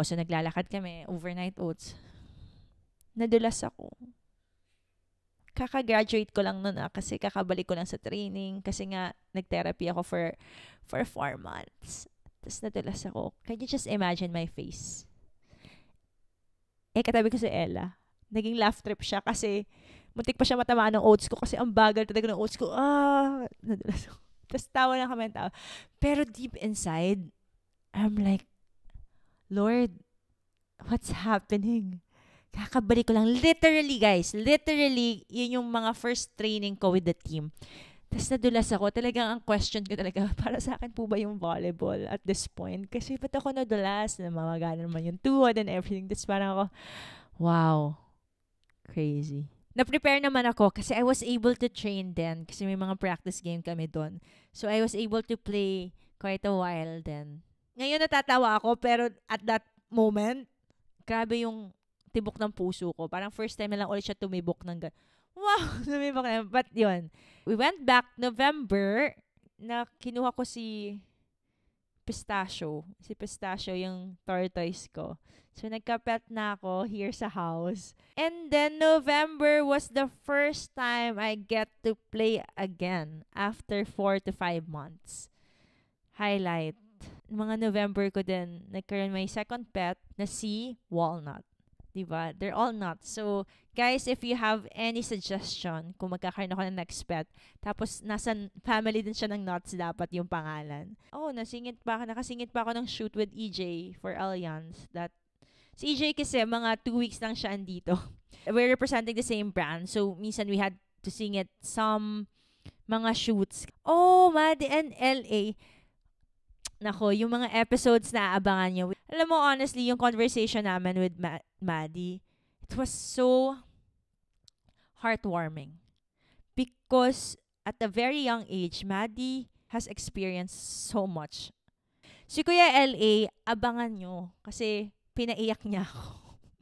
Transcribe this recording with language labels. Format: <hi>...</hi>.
<tl>So, naglalakad kami. Overnight oats. Nadulas ako. Kaka-graduate ko lang nun kasi kakabalik ko lang sa training kasi nga nag-therapy ako for 4 months. Tapos nadulas ako.</tl> <en>Can you just imagine my face?</en> <tl>Katabi ko si Ella. Naging laugh trip siya kasi muntik pa siya matamaan ng oats ko kasi ang bagal talaga ng oats ko. Nadulas ako. Tapos tawa lang kami tawa.</tl> <en>Pero deep inside, I'm like, Lord, what's happening?</en> <tl>Kakabalik ko lang.</tl> <en>Literally, guys. Literally,</en> <tl>yun yung mga</tl> <en>first training ko with the team.</en> <tl>Tapos nadulas ako. Talagang ang question ko talaga, para sa akin po ba yung volleyball</tl> <en>at this point?</en> <tl>Kasi ba't ako nadulas? Namamagana naman yung tuhod</tl> <en>and everything.</en> <tl>Tapos parang ako, wow. Crazy. Na-prepare naman ako kasi</tl> <en>I was able to train then</en> <tl>kasi may mga practice game kami doon.</tl> <en>So, I was able to play quite a while then.</en> <tl>Ngayon natatawa ako pero</tl> <en>at that moment,</en> <tl>grabe yung tibok ng puso ko. Parang first time na lang ulit siya tumibok ng wow! Tumibok na.</tl> <en>But yun, we went back November</en> <tl>na kinuha ko</tl> <en>si Pistachio.</en> <tl>Si Pistachio yung tortoise ko. So, nagka-pet na ako here sa house.</tl> <en>And then, November was the first time I get to play again after 4 to 5 months.</en> <tl>Highlight. Mga November ko din, nagkaroon may second pet na si Walnut. Diba?</tl> <en>They're all nuts. So, guys, if you have any suggestion</en> <tl>kung magkakaroon ako ng next pet, tapos nasa family din siya ng nuts dapat yung pangalan. Nakasingit pa ako ng shoot with EJ for Allianz. Si EJ kasi mga 2 weeks lang siya andito.</tl> <en>We're representing the same brand. So,</en> <tl>minsan</tl> <en>we had to sing it some mga shoots. Maddie and LA.</en> <tl>Nako, yung mga episodes na aabangan nyo. Alam mo,</tl> <en>honestly, yung conversation namin with Maddie, it was so heartwarming. Because at a very young age, Maddie has experienced so much.</en> <tl>Si Kuya LA, abangan nyo. Kasi pinaiyak niya ako.</tl>